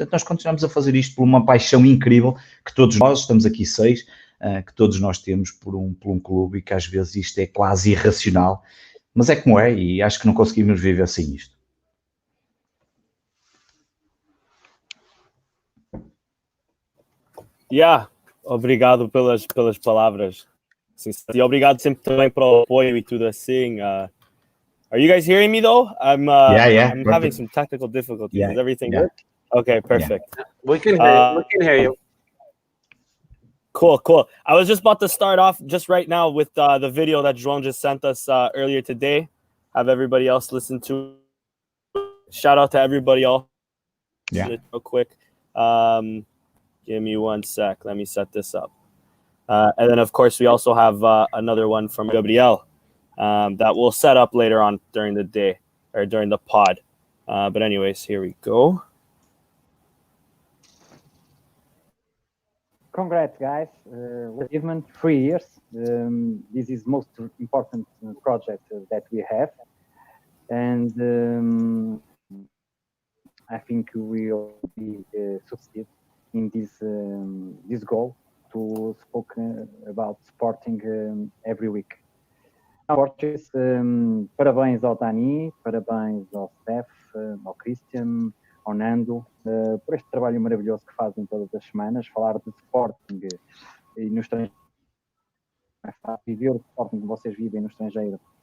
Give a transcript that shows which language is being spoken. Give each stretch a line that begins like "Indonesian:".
Portuguese: Portanto, nós continuamos a fazer isto por uma paixão incrível que todos nós, estamos aqui 6, que todos nós temos por um clube, e que às vezes isto é quase irracional, mas é como é, e acho que não conseguimos viver sem isto. Obrigado pelas palavras. E obrigado sempre também pelo apoio e tudo assim.
English: Are you guys hearing me though? I'm having some technical difficulties. Is everything good? Okay, perfect. Yeah. We can hear you. Cool. I was just about to start off just right now with the video that João just sent us earlier today. Have everybody else listen to it. Shout out to everybody else. Real quick. Give me 1 sec. Let me set this up. And then, of course, we also have another one from Gabriel that we'll set up later on during the day or during the pod. But anyways, here we go. congrats, guys. Achievement, 3 years. This is most important project that we have. And I think we will be succeed in this goal to speak about Sporting every week.
Portuguese: Portuguese, parabéns ao Dani, parabéns ao Steph, ao Christian, ao Nando, por este trabalho maravilhoso que fazem todas as semanas. Falar de Sporting e no estrangeiro, viver o Sporting que vocês vivem no estrangeiro.